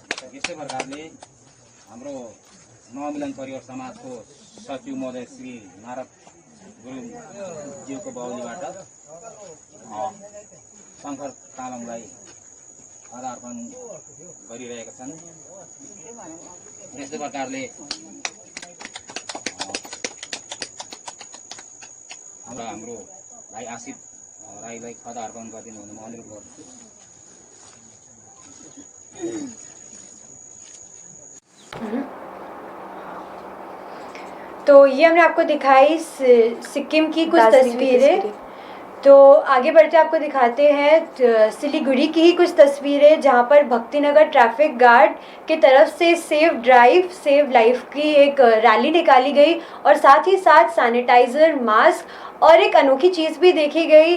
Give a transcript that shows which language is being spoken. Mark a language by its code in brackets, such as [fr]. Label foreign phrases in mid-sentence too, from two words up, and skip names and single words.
[ne] यस्तै प्रकारले हाम्रो नवमिलन परिवार समाजको सचिव महोदय श्री नारद गुरुङज्यूको बाहुलीबाट शङ्कर तामाङलाई अर्पण गरिरहेका छन्। यस्तै प्रकारले हाम्रो भाइ आशिष राईलाई खदा अर्पण गरिदिनु हुन म अनुरोध गर्दछु। [hi] तो ये हमने आपको दिखाई सिक्किम की कुछ तस्वीरें। तो आगे बढ़ते आपको दिखाते हैं सिलीगुड़ी की ही कुछ तस्वीरें, जहाँ पर भक्तिनगर [en] traffic guard [hi] की तरफ से [en] save drive save life [hi] की एक रैली निकाली गई और साथ ही साथ [en] sanitizer, mask [hi] और एक अनोखी चीज़ भी देखी गई।